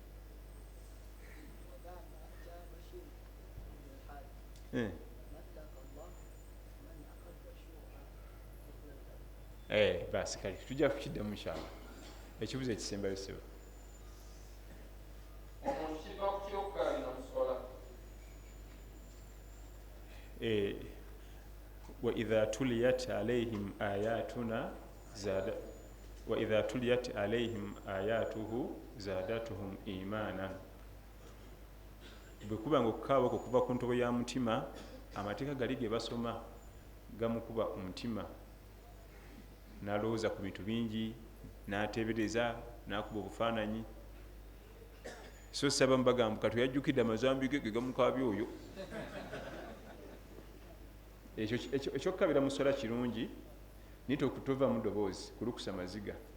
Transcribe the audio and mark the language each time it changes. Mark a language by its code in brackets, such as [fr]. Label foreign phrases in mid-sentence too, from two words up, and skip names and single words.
[lg] basi kale tujja kukiddamu inshallah ekibuzo ekisembayo sebo omuntu kiva ku kyokkalina musola [ar] وإذا تليت عليهم آياتنا وإذا تليت عليهم آياته زادتهم إيمانا [lg] bwekuba nga okukaaba okwo kuva ku ntobo ya mutima amateeka gali ge basoma gamukuba omutima n'alowooza ku bintu bingi n'ateebereza n'akuba obufaananyi so saba mbagamba kati yajjukidde amazambi ge gamukaabya oyo ekyokukabira mu sola kirungi nite okutova mu ddoboozi kulukusa maziga